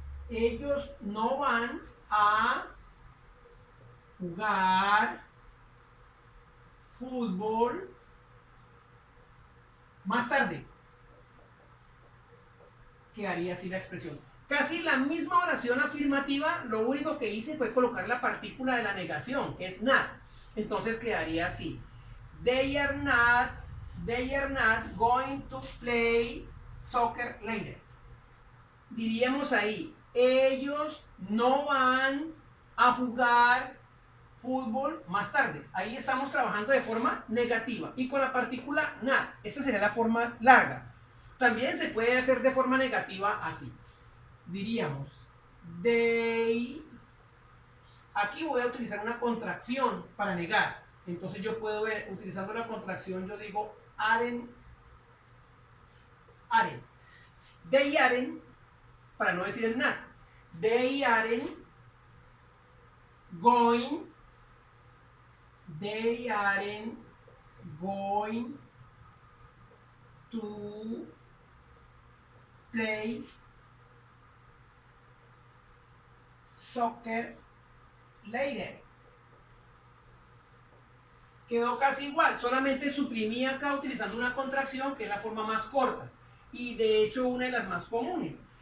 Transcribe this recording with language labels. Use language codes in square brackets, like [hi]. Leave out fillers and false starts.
[es] Ellos no van a jugar fútbol más tarde. Quedaría así la expresión. Casi la misma oración afirmativa, lo único que hice fue colocar la partícula de la negación, que es not. Entonces quedaría así. [en] They are not going to play soccer later. [es] Diríamos ahí, ellos no van a jugar fútbol más tarde. Ahí estamos trabajando de forma negativa y con la partícula not. Esta sería la forma larga. También se puede hacer de forma negativa así. Diríamos, they. Aquí voy a utilizar una contracción para negar. Entonces yo puedo ver, utilizando la contracción, yo digo aren't. [en] They aren't, [es] para no decir el not. [en] They aren't going. They aren't going to play soccer later. [es] Quedó casi igual, solamente suprimí acá utilizando una contracción que es la forma más corta y de hecho una de las más comunes.